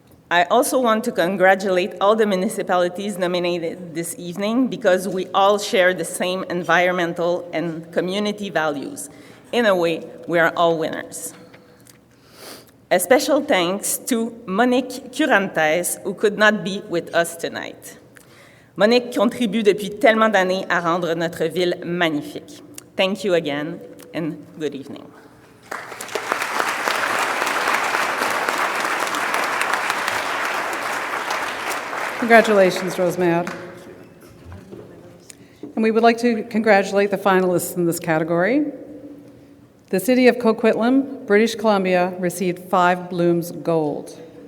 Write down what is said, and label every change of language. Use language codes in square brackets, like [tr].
[en] I also want to congratulate all the municipalities nominated this evening because we all share the same environmental and community values. In a way, we are all winners. A special thanks to Monique Curantes, who could not be with us tonight. [fr] Monique contribue depuis tellement d'années à rendre notre ville magnifique. [en] Thank you again, and good evening. Congratulations, Rosemère. And we would like to congratulate the finalists in this category. The City of Coquitlam, British Columbia, received 5 Blooms Gold.